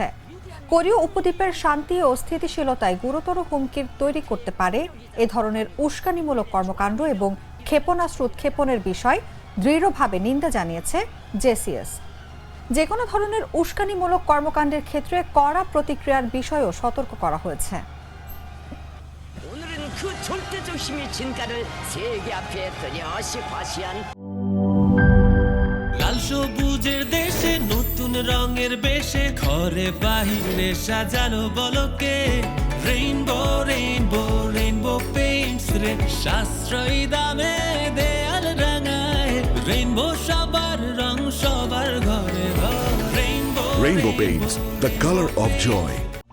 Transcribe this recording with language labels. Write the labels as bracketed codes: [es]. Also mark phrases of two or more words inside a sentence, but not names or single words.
[bn] কোরীয় উপদ্বীপের শান্তি ও স্থিতিশীলতায় গুরুতর হুমকি তৈরি করতে পারে এ ধরনের উস্কানিমূলক কর্মকাণ্ড এবং ক্ষেপণাস্ত্র উৎক্ষেপণের বিষয় দৃঢ়ভাবে নিন্দা জানিয়েছে জেসিএস। যে কোনো ধরনের উস্কানিমূলক কর্মকাণ্ডের ক্ষেত্রে কড়া প্রতিক্রিয়ার বিষয়েও সতর্ক করা হয়েছে। [ko] 오늘은 그 절대적 힘의 진가를 세계 앞에 뚜렷이 과시한 [bn] লাল সবুজের দেশে নতুন রঙের বেশে ঘরে বাহিরে সাজানো বলকে রেইনবো রেইনবো রেইনবো পেইন্টস রে সাশ্রয়ী দামে দেয়াল রাঙায় রেইনবো সবার রং সবার ঘরে ঘরে [en] Rainbow Paints, the color of joy.